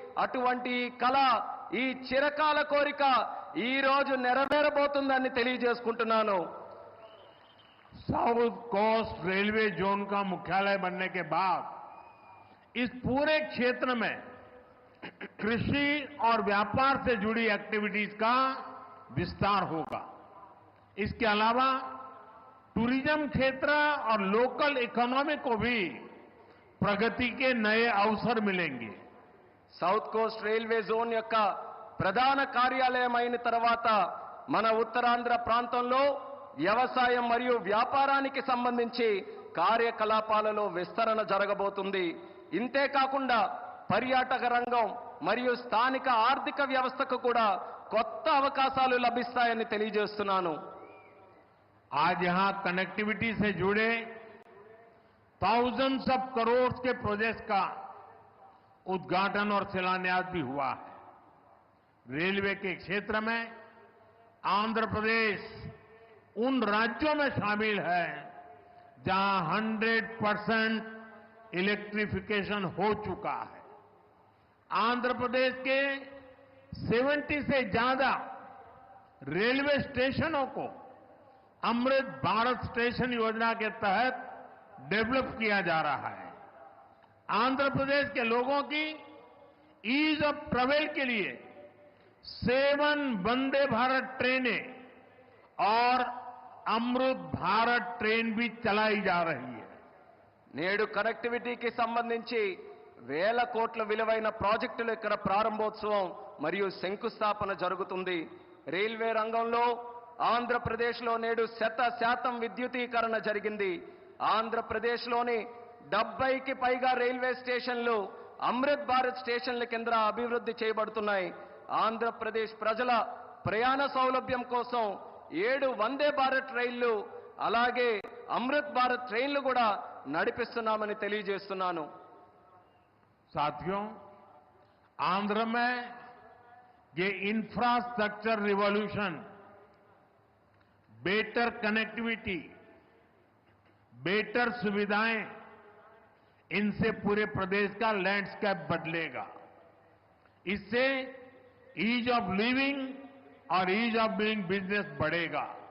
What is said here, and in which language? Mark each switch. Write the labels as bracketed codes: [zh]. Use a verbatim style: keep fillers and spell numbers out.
[te] అటువంటి కళ, ఈ చిరకాల కోరిక ఈ రోజు నెరవేరబోతుందని తెలియజేసుకుంటున్నాను. [hi] साउथ कोस्ट रेलवे जोन का मुख्यालय बनने के बाद इस पूरे क्षेत्र में कृषि और व्यापार से जुड़ी एक्टिविटीज का विस्तार होगा। इसके अलावा टूरिज्म क्षेत्र और लोकल इकोनॉमी को भी प्रगति के नए अवसर मिलेंगे। [te] సౌత్ కోస్ట్ రైల్వే జోన్ యొక్క ప్రధాన కార్యాలయం అయిన తర్వాత మన ఉత్తరాంధ్ర ప్రాంతంలో వ్యవసాయం మరియు వ్యాపారానికి సంబంధించి కార్యకలాపాలలో విస్తరణ జరగబోతుంది. ఇంతే కాకుండా పర్యాటక రంగం మరియు స్థానిక ఆర్థిక వ్యవస్థకు కూడా కొత్త అవకాశాలు లభిస్తాయని తెలియజేస్తున్నాను. [hi] आज यहां कनेक्टिविटी से जुड़े थाउजेंड्स ऑफ करोड़ के प्रोजेक्ट का उद्घाटन और शिलान्यास भी हुआ है। रेलवे के क्षेत्र में आंध्र प्रदेश उन राज्यों में शामिल है जहां सौ परसेंट इलेक्ट्रिफिकेशन हो चुका है। आंध्र प्रदेश के सत्तर से ज्यादा रेलवे स्टेशनों को अमृत भारत स्टेशन योजना के तहत डेवलप किया जा रहा है। आंध्र प्रदेश के लोगों की ईज ऑफ ट्रैवल के लिए सेवन वंदे भारत ट्रेनें और అమృత్ భారత్ ట్రైన్ भी चलाई जा रही है. [te] నేడు కనెక్టివిటీకి సంబంధించి వేల కోట్ల విలువైన ప్రాజెక్టులు ఇక్కడ ప్రారంభోత్సవం మరియు శంకుస్థాపన జరుగుతుంది. రైల్వే రంగంలో ఆంధ్రప్రదేశ్లో నేడు శత శాతం విద్యుదీకరణ జరిగింది. ఆంధ్రప్రదేశ్లోని డెబ్బైకి పైగా రైల్వే స్టేషన్లు అమృత్ భారత్ స్టేషన్ల కింద అభివృద్ధి చేయబడుతున్నాయి. ఆంధ్రప్రదేశ్ ప్రజల ప్రయాణ సౌలభ్యం కోసం ఏడు వందే భారత్ రైళ్లు అలాగే అమృత్ భారత్ ట్రైన్లు కూడా నడిపిస్తున్నామని తెలియజేస్తున్నాను. [hi] साथियों, आंध्र में ये infrastructure revolution better connectivity, better सुविधाएं, इनसे पूरे प्रदेश का लैंडस्केप बदलेगा। इससे ईज ऑफ लिविंग और ईज ऑफ डूइंग बिजनेस बढ़ेगा।